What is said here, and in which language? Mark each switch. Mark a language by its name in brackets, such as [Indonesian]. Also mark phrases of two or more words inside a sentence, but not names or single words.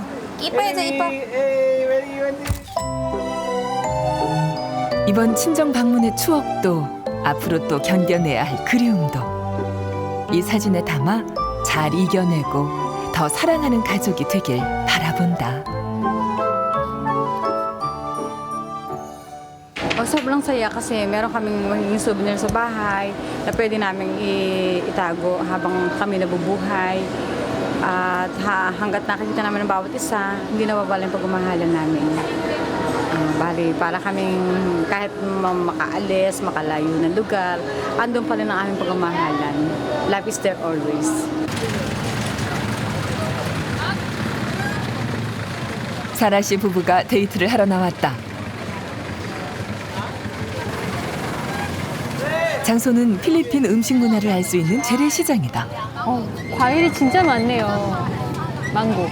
[Korean] 이뻐야지 이뻐. 이번 친정 방문의 추억도 앞으로 또 견뎌내야 할 그리움도 이 사진에 담아 잘 이겨내고 더 사랑하는 가족이 되길 바라본다. [Filipino] Sobrang saya kasi meron kaming magiging souvenir sa bahay na pwede naming itago habang kami nabubuhay. At hanggat nakikita namin ng bawat isa, hindi nawawala yung pagmamahalan namin. Bali, para kaming kahit makaalis, makalayo ng lugar, andun pa rin ang aming pagmamahalan. [English] Love is there always. [Korean] 사라 씨 부부가 데이트를 하러 나왔다. 장소는 필리핀 음식 문화를 알 수 있는 재래시장이다. 과일이 진짜 많네요. 망고.